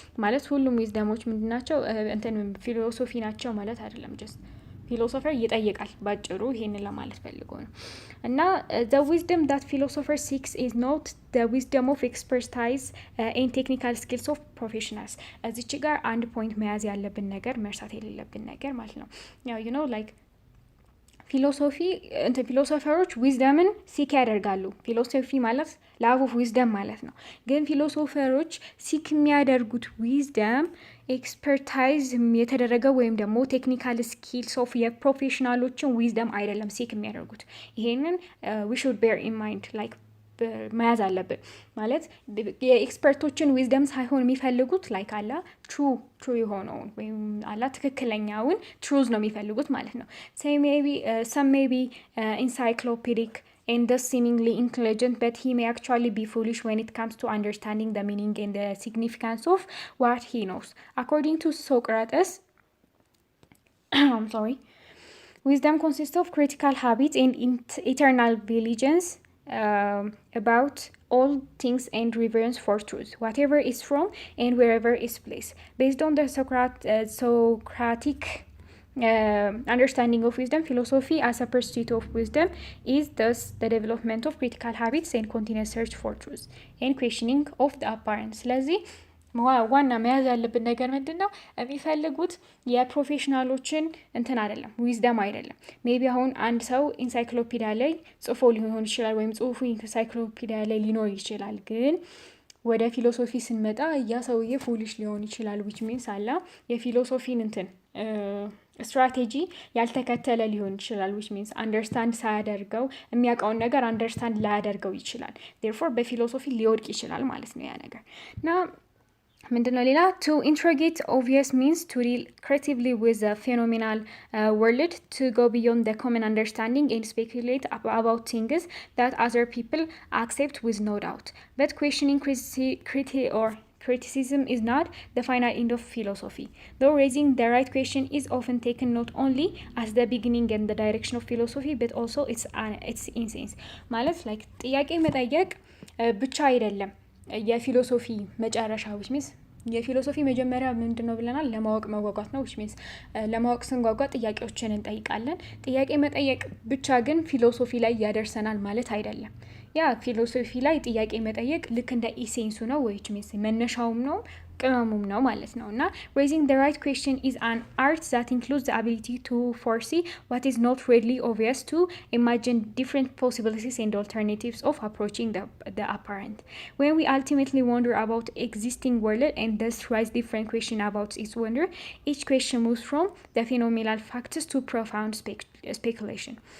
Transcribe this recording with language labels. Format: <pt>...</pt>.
<am>ማለት ሁሉም ዊዝደሞች ምንድን ናቸው? እንትን ፊሎሶፊ ናቸው ማለት አይደለም። ጀስት ፊሎሶፈር ይጠይቃል ባጭሩ ይሄንን ለማለት ፈልጎ ነው። እና</am> <en>the wisdom that philosopher seeks is not the wisdom of expertise and technical skills of professionals.</en> <am>እዚች ጋር አንድ ፖይንት መያዝ ያለብን ነገር መርሳት የሌለብን ነገር ማለት ነው። ያው</am> <en>you know like</en> <am>ፊሎሶፈሮች ዊዝደምን ሲክ ያደርጋሉ። ፊሎሶፊ ማለት ላቭ ኦፍ ዊዝደም ማለት ነው። ግን ፊሎሶፈሮች ሲክ የሚያደርጉት ዊዝደም ኤክስፐርታይዝ የተደረገ ወይም ደግሞ ቴክኒካል ስኪልስ ኦፍ የፕሮፌሽናሎችን ዊዝደም አይደለም ሲክ የሚያደርጉት። ይሄንን</am> <en>ዊ ሹድ ቤር ኢን ማይንድ</en> <am>ላይክ መያዝ አለብን። ማለት የኤክስፐርቶችን ዊዝደም ሳይሆን የሚፈልጉት ላይክ አላ ትሩ የሆነውን ወይም አላ ትክክለኛውን ትሩዝ ነው የሚፈልጉት ማለት ነው።</am> <en>some may be encyclopedic and thus seemingly intelligent, but he may actually be foolish when it comes to understanding the meaning and the significance of what he knows. According to Socrates, wisdom consists of critical habits and eternal vigilance about all things and reverence for truth, whatever is from and wherever is placed. Based on the Socratic understanding of wisdom, philosophy as a pursuit of wisdom is thus the development of critical habits and continuous search for truth and questioning of the apparent.</en> <am>ስለዚህ ዋና መያዝ ያለብን ነገር ምንድን ነው? የሚፈልጉት የፕሮፌሽናሎችን እንትን አይደለም፣ ዊዝደም አይደለም። ሜቢ አሁን አንድ ሰው ኢንሳይክሎፒዲያ ላይ ጽፎ ሊሆን ይችላል፣ ወይም ጽሁፉ ኢንሳይክሎፒዲያ ላይ ሊኖር ይችላል። ግን ወደ ፊሎሶፊ ስንመጣ ያ ሰውዬ ፉሊሽ ሊሆን ይችላል። ዊች ሚንስ አላ የፊሎሶፊን እንትን ስትራቴጂ ያልተከተለ ሊሆን ይችላል። ዊች ሚንስ አንደርስታንድ ሳያደርገው የሚያውቀውን ነገር አንደርስታንድ ላያደርገው ይችላል። ዴርፎር በፊሎሶፊ ሊወድቅ ይችላል ማለት ነው ያ ነገር እና ምንድነው ሌላ</am> <en>to interrogate obvious means to deal creatively with the phenomenal world, to go beyond the common understanding and speculate about things that other people accept with no doubt. But questioning criticism is not the final end of philosophy, though raising the right question is often taken not only as the beginning and the direction of philosophy but also its essence.</en> <am>ማለት like ጥያቄ መጠየቅ ብቻ አይደለም የፊሎሶፊ መጨረሻ።</am> <en>which means</en> <am>የፊሎሶፊ መጀመሪያ ምንድነው ብለናል? ለማወቅ መጓጓት ነው።</am> <en>which means</en> <am>ለማወቅ ስንጓጓ ጥያቄዎችን እንጠይቃለን። ጥያቄ መጠየቅ ብቻ ግን ፊሎሶፊ ላይ ያደርሰናል ማለት አይደለም። ያ ፊሎሶፊ ላይ ጥያቄ መጠየቅ ልክ እንደ ኢሴንሱ ነው። which means መነሻውም ነው ቅመሙም ነው ማለት ነው። እና</am> <en>raising the right question is an art that includes the ability to foresee what is not readily obvious, to imagine different possibilities and alternatives of approaching the apparent. When we ultimately wonder about existing world and thus raise different questions about its wonder, each question moves from the phenomenal facts to profound speculation.</en>